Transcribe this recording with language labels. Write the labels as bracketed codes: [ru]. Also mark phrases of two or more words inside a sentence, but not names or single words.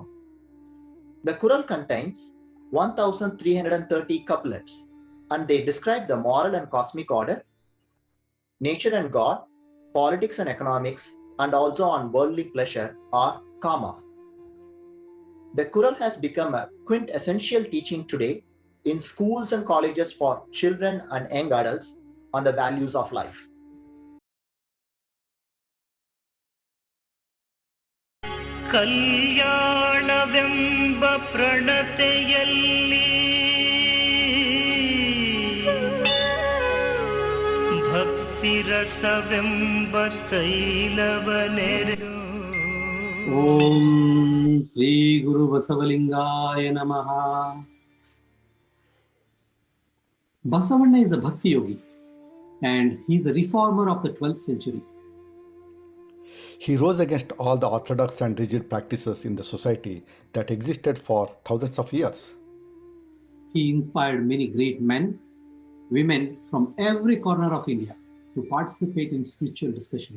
[en] The Kural contains 1,330 couplets, and they describe the moral and cosmic order, nature and God, politics and economics, and also on worldly pleasure or kama. The Kural has become a quintessential teaching today in schools and colleges for children and young adults on the values of life. [kn] ಕಲ್ಯಾಣವೆಂಬ ಪ್ರಣತೆಯಲ್ಲಿ ಭಕ್ತಿರಸವೆಂಬ ತೈಲವನೆರೆದು. [sa] ಓಂ ಶ್ರೀ ಗುರು ಬಸವಲಿಂಗಾಯ ನಮಃ. [en] Basavanna is a bhakti yogi and he is a reformer of the 12th century. He rose against all the orthodox and rigid practices in the society that existed for thousands of years. He inspired many great men, women from every corner of India to participate in spiritual discussions.